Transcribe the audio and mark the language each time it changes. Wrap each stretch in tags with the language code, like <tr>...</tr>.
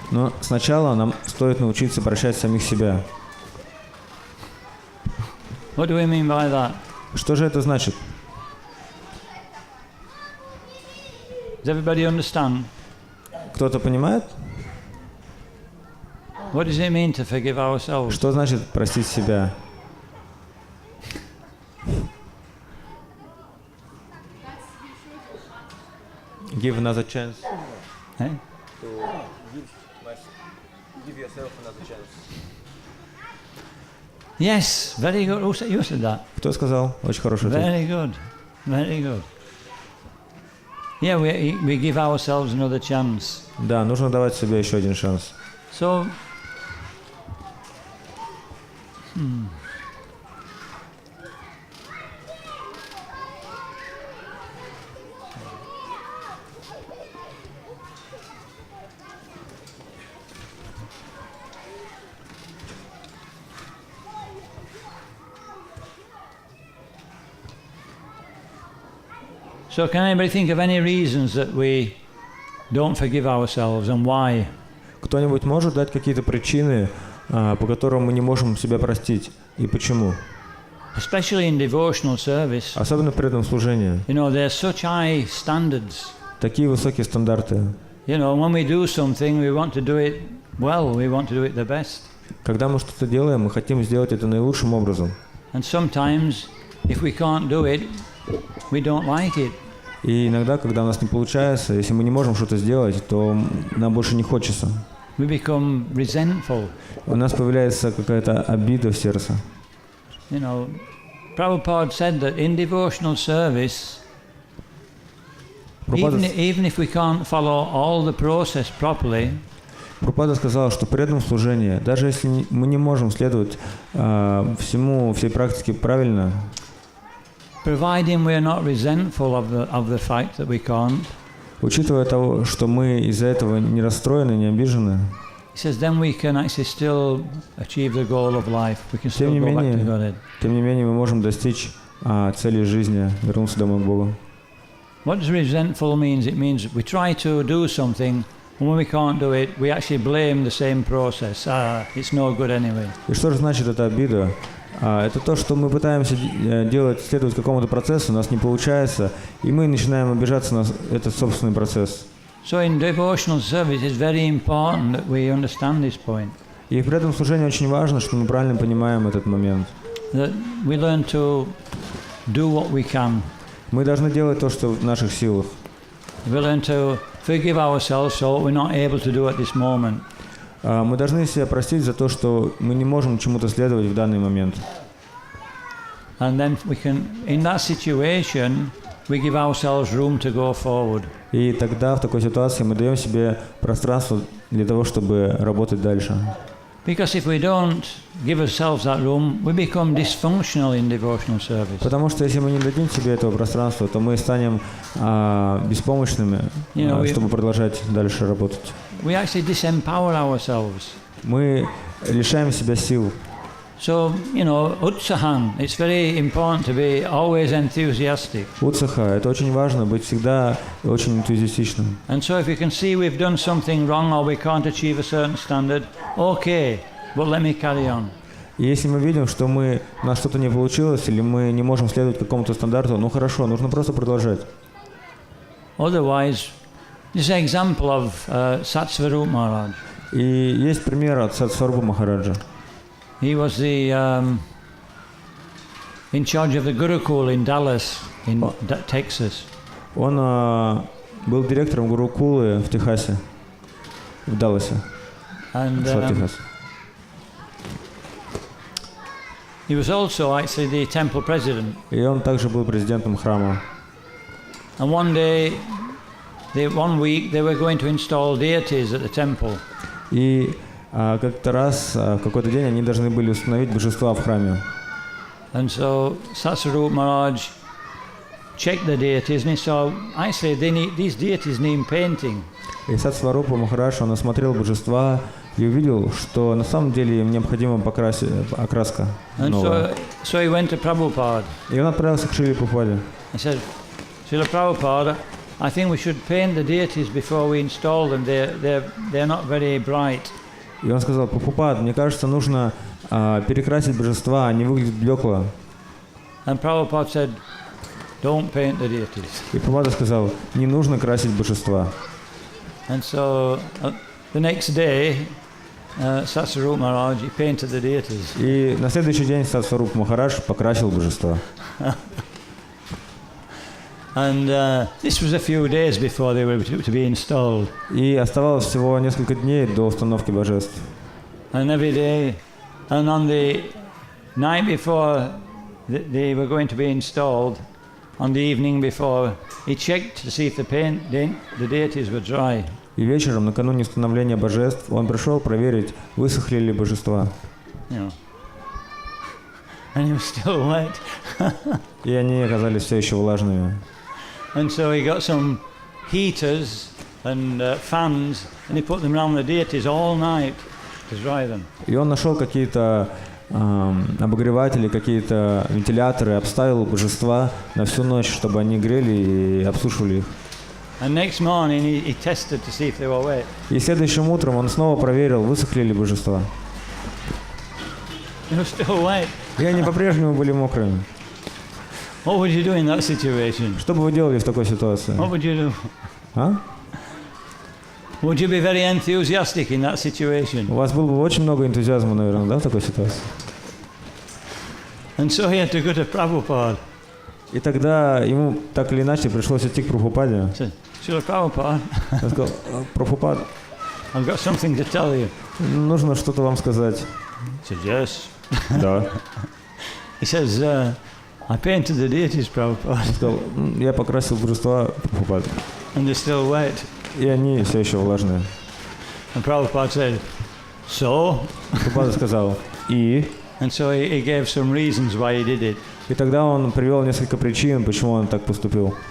<ru>Но сначала нам стоит научиться прощать самих себя.</ru> <en>What do we mean by that?</en> <ru>Что же это значит?</ru> <en>Does everybody understand?</en> <ru>Кто-то понимает?</ru> <en>What does it mean to forgive ourselves?</en> <ru>Что значит простить себя?</ru> <en>Give another chance. Eh? Give yourself another chance. Yes, very good. You said that.</en> <ru>Кто сказал? Очень хороший ответ.</ru> <en>Very good, very good. Yeah, we give ourselves another chance.</en> <ru>Да, нужно давать себе еще один шанс.</ru> <en>So, So can anybody think of any reasons that we don't forgive ourselves and why?</en> <ru>Кто-нибудь может дать какие-то причины, по которым мы не можем себя простить, и почему?</ru> <en>Especially in devotional service.</en> <ru>Особенно при этом служении.</ru> <en>There's such high standards.</en> <ru>Такие высокие стандарты.</ru> <en>When we do something, we want to do it well. We want to do it the best.</en> <ru>Когда мы что-то делаем, мы хотим сделать это наилучшим образом.</ru> <en>And sometimes, if we can't do it, we don't like it.</en> <ru>И иногда, когда у нас не получается, если мы не можем что-то сделать, то нам больше не хочется.</ru> <en>We become resentful.</en> <ru>У нас появляется какая-то обида в сердце.</ru> <en>Prabhupada said that in devotional service, even if we can't follow all the process properly,</en> <ru>Прабхупада сказал, что при этом служении, даже если мы не можем следовать всей практике правильно,</ru> <en>providing we are not resentful of the fact that we can't,</en> <ru>учитывая того, что мы из-за этого не расстроены, не обижены,</ru> <en>he says, then we can actually still achieve the goal of life. We can still go back to Godhead.</en> <ru>Тем не менее, мы можем достичь цели жизни, вернуться домой к Богу.</ru> <en>What does resentful means? It means we try to do something, and when we can't do it, we actually blame the same process. It's no good anyway.</en> <ru>И что же значит эта обида? Это то, что мы пытаемся следовать какому-то процессу, у нас не получается, и мы начинаем обижаться на этот собственный процесс.</ru> <en>So in devotional service, it's very important that we understand this point.</en> <ru>И при этом служении очень важно, что мы правильно понимаем этот момент.</ru> <en>That we learn to do what we can.</en> <ru>Мы должны делать то, что в наших силах.</ru> <en>We learn to forgive ourselves so we're not able to do at this moment.</en> <ru>Мы должны себя простить за то, что мы не можем чему-то следовать в данный момент.</ru> <en>And then we can, in that situation, we give ourselves room to go forward.</en> <ru>И тогда в такой ситуации мы даем себе пространство для того, чтобы работать дальше.</ru> <en>Because if we don't give ourselves that room, we become dysfunctional in devotional service.</en> <ru>Потому что если мы не дадим себе этого пространства, то мы станем беспомощными, чтобы продолжать дальше работать.</ru> <en>We actually disempower ourselves.</en> <ru>Мы лишаем себя сил.</ru> <en>So, utsahan, it's very important to be always enthusiastic.</en> <ru>Утсаха – это очень важно, быть всегда очень энтузиастичным.</ru> <en>And so if you can see we've done something wrong or we can't achieve a certain standard, okay, but let me carry on.</en> <ru>И если мы видим, что у нас что-то не получилось, или мы не можем следовать какому-то стандарту, ну хорошо, нужно просто продолжать.</ru> <en>Otherwise, this is an example of Satsvarup Maharaj.</en> <ru>И есть пример от Сатсварупа Махараджа.</ru> <en>He was in charge of the Gurukul in Dallas, in Texas.</en> <ru>Он был директором Гурукулы в Техасе, в Далласе, штат Техас.</ru> <en>He was also actually the temple president.</en> <ru>И он также был президентом храма.</ru> <en>And one week they were going to install deities at the temple.</en> <ru>И как-то раз, в какой-то день они должны были установить божества в храме.</ru> <en>And so Satsvarup Maharaj checked the deities and he saw, actually these deities need painting.</en> <ru>И Сатсварупа Махарадж, он осмотрел божества и увидел, что на самом деле им необходима окраска новая.</ru> <en>So he went to Prabhupada.</en> <ru>И он отправился к Шриле Прабхупаде.</ru> <en>He said, Srila Prabhupada, I think we should paint the deities before we install them. They're not very bright.</en> <ru>И он сказал: Прабхупад, мне кажется, нужно перекрасить божества, они выглядят блекло.</ru> <en>And Prabhupada said, don't paint the deities.</en> <ru>И Прабхупада сказал: не нужно красить божества.</ru> <en>And so the next day, Satsvarup Maharaj, he painted the deities.</en> <ru>И на следующий день Сатсваруп Махарадж покрасил божества.</ru> <en>And this was a few days before they were to be installed.</en> <ru>И оставалось всего несколько дней до установки божеств.</ru> <en>And every day, and on the night before they were going to be installed, on the evening before, he checked to see if the deities were dry.</en> <ru>И вечером, накануне установления божеств, он пришел проверить, высохли ли божества.</ru> <en>And he was still wet.</en> <ru>И они оказались все еще влажными.</ru> <en>And so he got some heaters and fans, and he put them around the deities all night to dry them.</en> <ru>И он нашел какие-то обогреватели, какие-то вентиляторы, обставил божества на всю ночь, чтобы они грели и обсушивали их.</ru> <en>And next morning he tested to see if they were wet.</en> <ru>И следующим утром он снова проверил, высохли ли божества.</ru> <en>They were still wet.</en> <ru>И они по-прежнему были мокрыми.</ru> <en>What would you do in that situation?</en> <ru>Что бы вы делали в такой ситуации?</ru> <en>What would you do? А? Would you be very enthusiastic in that situation?</en> <ru>У вас было бы очень много энтузиазма, наверное, да, в такой ситуации?</ru> <en>And so he had to go to Prabhupada.</en> <ru>И тогда ему так или иначе пришлось идти к Прабхупаде.</ru> <en>He said, Srila Prabhupada,</en> <ru>Он сказал: Прабхупад,</ru> <en>I've got something to tell you.</en> <ru>нужно что-то вам сказать.</ru> <en>He said, yes.</en> <ru>Да.</ru> <en>He says, I painted the deities, Prabhupada.</en> <ru>Он сказал: я покрасил божества, Прабхупад.</ru> <en>And they're still wet.</en> <ru>И они все еще влажные.</ru> <en>And Prabhupada said, so?</en> <ru>Прабхупада сказал: и?</ru> <en>And so he gave some reasons why he did it.</en> <ru>И тогда он привел несколько причин, почему он так поступил.</ru>